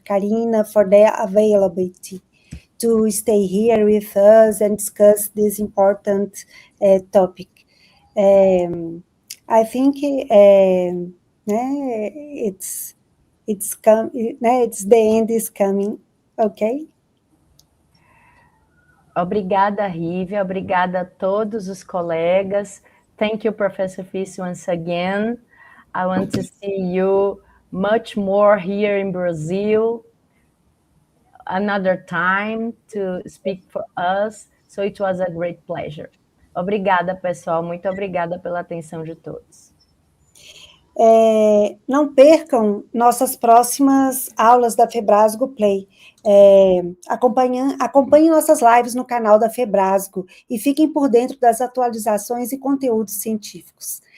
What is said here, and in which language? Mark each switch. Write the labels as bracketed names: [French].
[English] Karina for their availability to stay here with us and discuss this important topic. I think it's the end is coming. Okay. [Portuguese] Obrigada, Rívia. Obrigada a todos os colegas. [English] Thank you, Professor Fis, once again. I want to see you much more here in Brazil another time to speak for us. So it was a great pleasure. [Portuguese] Obrigada, pessoal. Muito obrigada pela atenção de todos. Não percam nossas próximas aulas da Febrasgo Play. Acompanhem nossas lives no canal da Febrasgo e fiquem por dentro das atualizações e conteúdos científicos.